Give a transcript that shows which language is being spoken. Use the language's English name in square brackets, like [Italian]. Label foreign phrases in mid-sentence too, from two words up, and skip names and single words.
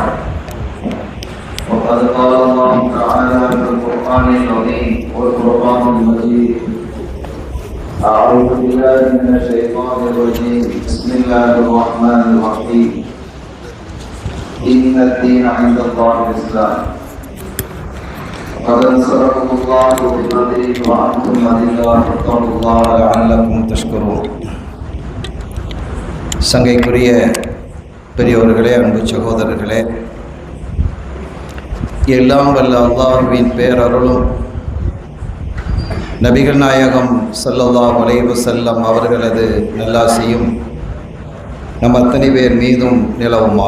[Arabic] وقد قال الله تعالى في القرآن العظيم والقرآن المجيد: أعوذ بالله من الشيطان الرجيم بسم الله الرحمن الرحيم إن الدين عند الله الإسلام قد نصركم الله ببدر وأنتم أذلة فاتقوا الله لعلكم تشكرون. [Tamil] சங்கைக்குரிய பெரியோர்களே, அன்பு சகோதரர்களே, எல்லாம் வல்ல அல்லாஹ்வின் பேரருளும் நபிகள் நாயகம் [Arabic] صلى الله عليه وسلم [Tamil] அவர்களது நல்லாசியும் நம் அத்தனை பேர் மீதும் நிலவுமாக.